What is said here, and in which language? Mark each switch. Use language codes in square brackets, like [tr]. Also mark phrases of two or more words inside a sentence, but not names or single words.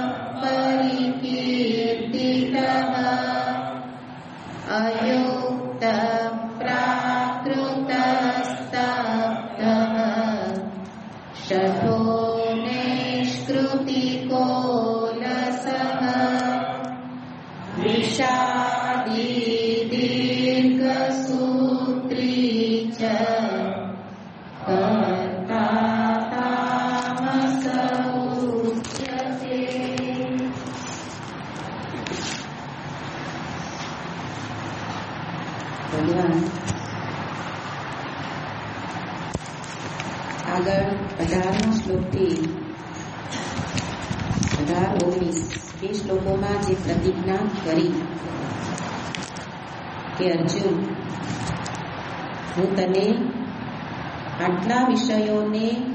[sa] परिकीर्तितः अयुक्तप्राकृतस्तब्धः शठो निष्कृतिकोलसः विषादी दीर्घसूत्री च कर्ता तामस उच्यते। [gu] ભગવાન આગળ 18મો શ્લોકથી 18-19 બે શ્લોકોમાં જે પ્રતિજ્ઞા કરી કે અર્જુન, હું તને આટલા વિષયોને